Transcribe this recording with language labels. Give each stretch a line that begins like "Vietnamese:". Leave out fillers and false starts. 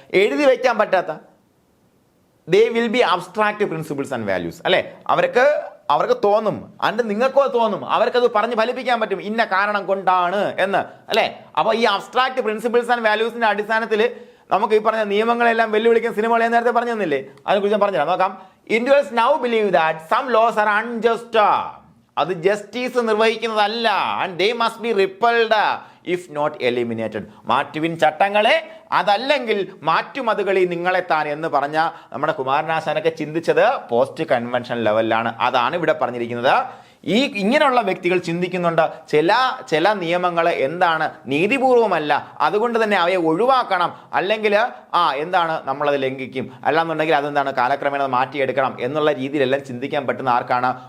Malayalam: എഴുതി വയ്ക്കാൻ പറ്റാത്ത,
English: They will be abstract principles and values, അല്ലേ?
Malayalam: അവർക്ക് തോന്നും, അണ്ട് നിങ്ങൾക്കോ തോന്നും, അവർക്കത് പറഞ്ഞ് ഫലിപ്പിക്കാൻ പറ്റും, ഇന്ന കാരണം കൊണ്ടാണ് എന്ന്, അല്ലേ? അപ്പോൾ ഈ അബ്സ്ട്രാക്റ്റ് പ്രിൻസിപ്പിൾസ് ആൻഡ് വാല്യൂസിന്റെ അടിസ്ഥാനത്തിൽ നമുക്ക് ഈ പറഞ്ഞ നിയമങ്ങളെല്ലാം വെല്ലുവിളിക്കുന്ന സിനിമകളെ നേരത്തെ പറഞ്ഞു തന്നില്ലേ? അതിനെക്കുറിച്ച് ഞാൻ പറഞ്ഞുതരാം. നോക്കാം.
English: Individuals now believe that some laws are unjust.
Malayalam: അത് justice നിർവഹിക്കുന്നതല്ല.
English: And they must be repealed if not eliminated.
Malayalam: മാറ്റുവിൻ ചട്ടങ്ങളെ, അതല്ലെങ്കിൽ മാറ്റുമതുകളി നിങ്ങളെ താൻ എന്ന് പറഞ്ഞ നമ്മുടെ കുമാരനാശാനൊക്കെ ചിന്തിച്ചത് പോസ്റ്റ് കൺവെൻഷൻ ലെവലിലാണ്. അതാണ് ഇവിടെ പറഞ്ഞിരിക്കുന്നത്. ഇങ്ങനെയുള്ള വ്യക്തികൾ ചിന്തിക്കുന്നുണ്ട് ചില നിയമങ്ങൾ എന്താണ് നീതിപൂർവമല്ല, അതുകൊണ്ട് തന്നെ അവയെ ഒഴിവാക്കണം, അല്ലെങ്കിൽ എന്താണ് നമ്മളത് ലംഘിക്കും, അല്ലാന്നുണ്ടെങ്കിൽ അതെന്താണ് കാലക്രമേണ മാറ്റിയെടുക്കണം എന്നുള്ള രീതിയിലെല്ലാം ചിന്തിക്കാൻ പറ്റുന്ന ആർക്കാണ്?